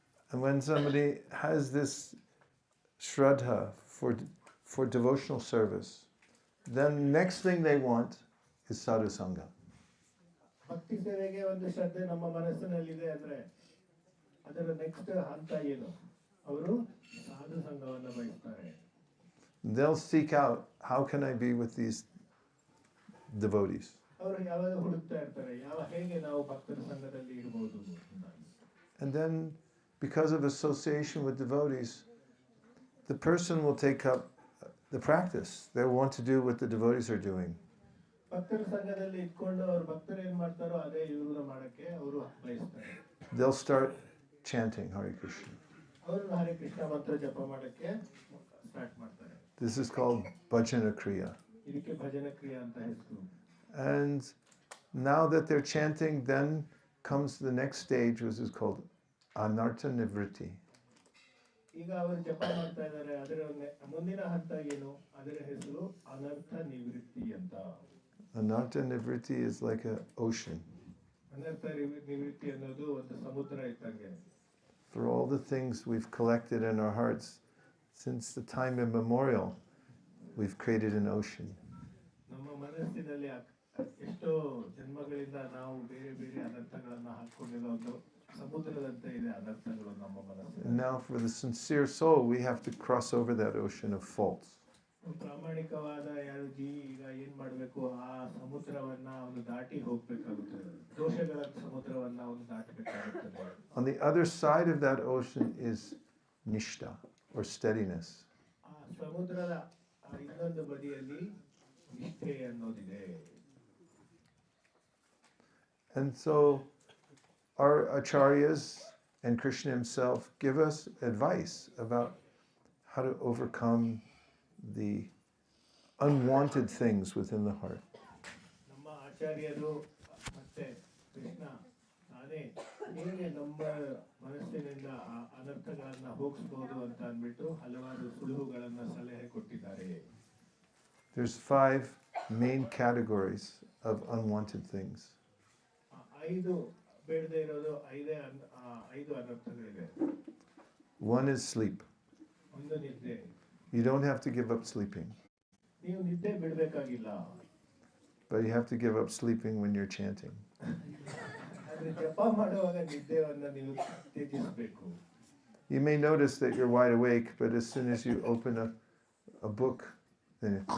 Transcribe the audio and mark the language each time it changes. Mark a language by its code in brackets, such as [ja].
[en] And when somebody has this shraddha for devotional service, then next thing they want is sadhu sangha. [kn] ಭಕ್ತಿ ಸೇವೆಗೆ ಒಂದು ಶ್ರದ್ಧೆ ನಮ್ಮ ಮನಸ್ಸಿನಲ್ಲಿದೆ ಅಂದ್ರೆ ಅದರ ನೆಕ್ಸ್ಟ್ ಹಂತ ಏನು? ಅವರು ಸಾಧು ಸಂಘವನ್ನು ಬಯಸ್ತಾರೆ. [en] They'll seek out, how can I be with these devotees? [kn] ಅವರು ಯಾವಾಗ ಹುಡುಕ್ತಾ ಇರ್ತಾರೆ, ಹೇಗೆ ನಾವು ಭಕ್ತರ ಸಂಘದಲ್ಲಿ ಇರಬಹುದು. [en] And then, because of association with devotees, the person will take up the practice. They'll want to do what the devotees are doing. [kn] ಭಕ್ತರ ಸಂಘದಲ್ಲಿ ಇಟ್ಕೊಂಡು ಅವರು ಭಕ್ತರು ಏನ್ ಮಾಡ್ತಾರೋ ಅದೇ ಇವರು ಮಾಡಕ್ಕೆ ಅವರು ಬಯಸ್ತಾರೆ. [en] They'll start chanting Hare Krishna. [kn] ಅವರು ಹರೇ ಕೃಷ್ಣ ಮಂತ್ರ ಜಪ ಮಾಡಕ್ಕೆ ಸ್ಟಾರ್ಟ್ ಮಾಡ್ತಾರೆ. [en] This is called bhajana kriya. [kn] ಇದಕ್ಕೆ ಭಜನ ಕ್ರಿಯಾ ಅಂತ ಹೆಸರು. [en] And now that they're chanting, then comes the next stage, which is called anartha nivritti. [kn] ಈಗ ಅವರು ಜಪ ಮಾಡ್ತಾ ಇದ್ದಾರೆ, ಅದರ ಮುಂದಿನ ಹಂತ ಏನು? ಅದರ ಹೆಸರು ಅನರ್ಥ ನಿವೃತ್ತಿ ಅಂತ. [en] Anartha nivritti is like an ocean. [kn] ಅನರ್ಥ ನಿವೃತ್ತಿ ಅನ್ನೋದು ಒಂದು ಸಮುದ್ರ ಇದ್ದಂಗೆ. [en] For all the things we've collected in our hearts since the time immemorial, we've created an ocean. [kn] ನಮ್ಮ ಮನಸ್ಸಿನಲ್ಲಿ ಎಷ್ಟೋ ಜನ್ಮಗಳಿಂದ ನಾವು ಬೇರೆ ಬೇರೆ ಅನರ್ಥಗಳನ್ನ ಹಾಕೊಂಡಿರೋ ಒಂದು ಸಮುದ್ರದಂತೆ ಇದೆ ಅನರ್ಥಗಳು ನಮ್ಮ ಮನಸ್ಸಿನಲ್ಲಿ. [en] And now for the sincere soul, we have to cross over that ocean of faults. [kn] ಪ್ರಾಮಾಣಿಕವಾದ ಯಾರು ಜೀವಿ ಈಗ ಏನ್ ಮಾಡ್ಬೇಕು? ಆ ಸಮುದ್ರವನ್ನ ಅವನು ದಾಟಿ ಹೋಗ್ಬೇಕಾಗುತ್ತದೆ, ದೋಷಗಳ ಸಮುದ್ರವನ್ನ ಅವನು ದಾಟಬೇಕಾಗುತ್ತದೆ. [en] On the other side of that ocean is nishta, or steadiness. [kn] ಆ ಸಮುದ್ರದ ಇನ್ನೊಂದು ಬದಿಯಲ್ಲಿ ನಿಷ್ಠೆ ಅನ್ನೋದಿದೆ. [en] And so our acharyas and Krishna himself give us advice about how to overcome the unwanted things within the heart. [kn] ನಮ್ಮ ಆಚಾರ್ಯರು ಮತ್ತೆ ಕೃಷ್ಣ ತಾನೇ ಹೇಗೆ ನಮ್ಮ ಮನಸ್ಸಿನ ಮನಸ್ಸಿನಿಂದ ಆ ಅನರ್ಥಗಳನ್ನ ಹೋಗಿಸಬಹುದು ಅಂತ ಅಂದ್ಬಿಟ್ಟು ಹಲವಾರು ಸುಳುಹುಗಳನ್ನ ಸಲಹೆ ಕೊಟ್ಟಿದ್ದಾರೆ. [en] There's 5 main categories of unwanted things. [kn] ಐದು ಬೇಡದೇ ಇರೋದು ಐದು ಅನರ್ಥಗಳಿವೆ. [en] One is sleep. [kn] ಒಂದು ನಿದ್ದೆ. [en] You don't have to give up sleeping. [kn] ನೀವು ನಿದ್ದೆ ಬಿಡಬೇಕಾಗಿಲ್ಲ. [en] But you have to give up sleeping when you're chanting. [kn] ಆದ್ರೆ ಜಪ ಮಾಡುವಾಗ ನಿದ್ದೆಯನ್ನ ನೀವು ತ್ಯಜಿಸಬೇಕು. [en] You may notice that you're wide awake, but as soon as you open a book, then